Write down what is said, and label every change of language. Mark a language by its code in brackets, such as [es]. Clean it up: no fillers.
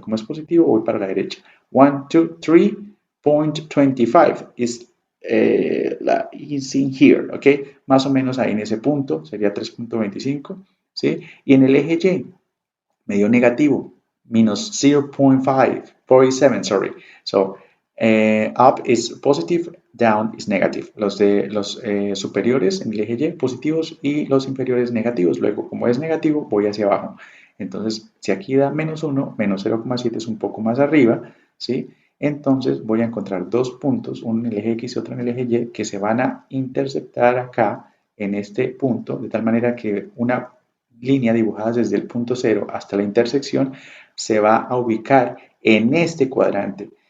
[es] Como es positivo, voy para la derecha. 1, 2, 3.25 is in here, ¿ok? Más o menos ahí en ese punto, sería 3.25, ¿sí? Y en el eje Y, me dio negativo, minus 0.547, sorry. [en] So, up is positive, down is negative. [es] Los superiores en el eje Y positivos y los inferiores negativos. Luego, como es negativo, voy hacia abajo. Entonces, si aquí da menos 1, menos 0,7 es un poco más arriba, ¿sí? Entonces voy a encontrar dos puntos, uno en el eje X y otro en el eje Y, que se van a interceptar acá en este punto, de tal manera que una línea dibujada desde el punto 0 hasta la intersección se va a ubicar en este cuadrante.